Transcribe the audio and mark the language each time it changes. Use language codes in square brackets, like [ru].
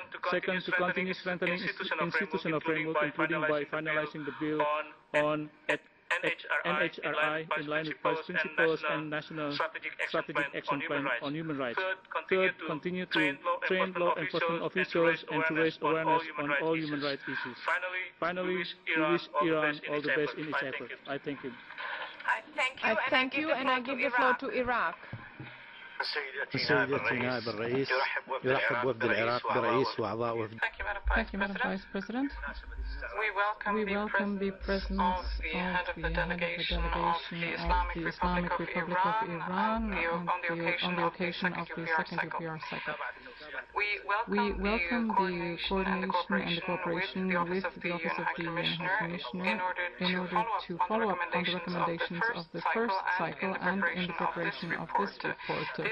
[en] Second, to continue strengthening institutional framework, including by finalizing the bill on NHRI in line with Vice Principles and National Strategic Action Plan on Human Rights. Third, continue to train law enforcement officials and to raise awareness on all human rights issues. Finally, we wish Iran all the best in its effort. I thank you. I thank you, and I give the floor to Iraq. [ar] سيدتي نائب الرئيس يرحب وفد العراق برئيس وأعضاء وفد. [en] Thank you, Madam Vice President. We welcome the presence of the head of the delegation of the Islamic Republic of Iran on the occasion of the second UPR cycle. We welcome the coordination and the cooperation with the Office of the High Commissioner in order to follow up on the recommendations of the first cycle and in the preparation of this report.